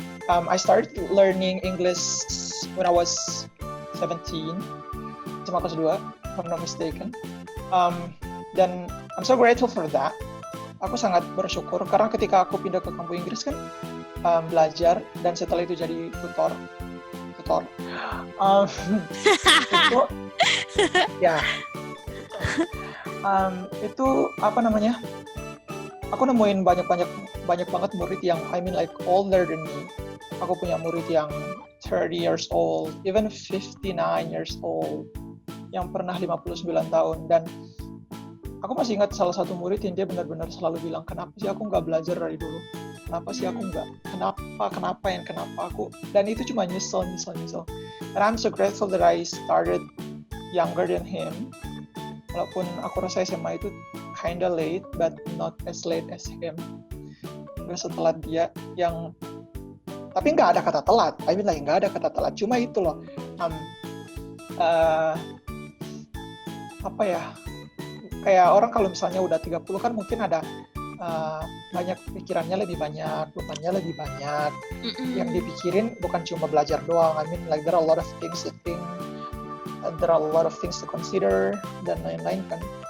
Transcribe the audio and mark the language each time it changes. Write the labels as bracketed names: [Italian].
[English] I started learning English when I was 17. Cuma kelas 2, if I'm not mistaken. Dan I'm so grateful for that. [Indonesian] Aku sangat bersyukur karena ketika aku pindah ke kampung Inggris kan belajar dan setelah itu jadi tutor. Itu ya Itu apa namanya? Aku nemuin banyak banget murid yang like older than me. Aku punya murid yang 30 years old, even 59 years old, yang pernah 59 tahun. Dan aku masih ingat salah satu murid yang dia benar-benar selalu bilang, kenapa sih aku nggak belajar dari dulu? Kenapa sih aku nggak? Kenapa aku? Dan itu cuma nyesel. [English] And I'm so grateful that I started younger than him. Walaupun aku rasa SMA itu kinda late, but not as late as him. [Indonesian] Gak setelah dia yang, tapi nggak ada kata telat. Nggak ada kata telat. Cuma itu loh, apa ya? Kayak orang kalau misalnya udah 30 kan mungkin ada banyak pikirannya lebih banyak, bebannya lebih banyak. Yang dipikirin bukan cuma belajar doang. [English] Like there are a lot of things to think. There are a lot of things to consider dan lain-lain kan.